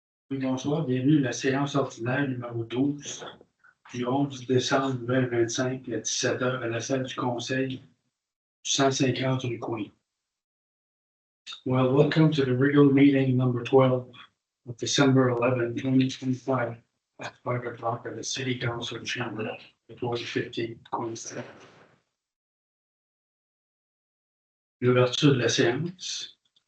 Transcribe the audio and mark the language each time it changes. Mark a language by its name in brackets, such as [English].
[French] Oui, bonsoir, bienvenue à la séance ordinaire numéro 12 du 11 décembre 2025 à 17 heures à la salle du Conseil du 150 rue Queen. [English] Well, welcome to the regular meeting number 12 of December 11, 2025 at 5 o'clock at the City Council Chamber at 150 Queen Street. [French] L'ouverture de la séance.